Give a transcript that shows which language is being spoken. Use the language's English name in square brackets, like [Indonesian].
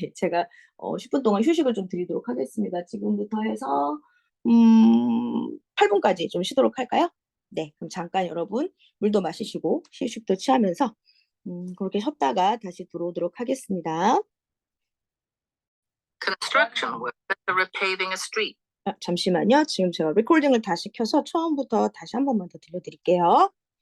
[Korean] 제가 10분 동안 휴식을 좀 드리도록 하겠습니다. 지금부터 해서 8분까지 좀 쉬도록 할까요? 네, 그럼 잠깐 여러분 물도 마시시고 휴식도 취하면서 그렇게 쉬었다가 다시 들어오도록 하겠습니다. [English] Construction workers are repaving a street. [Korean] 잠시만요. 지금 제가 레코딩을 다시 켜서 처음부터 다시 한 번만 더 들려드릴게요.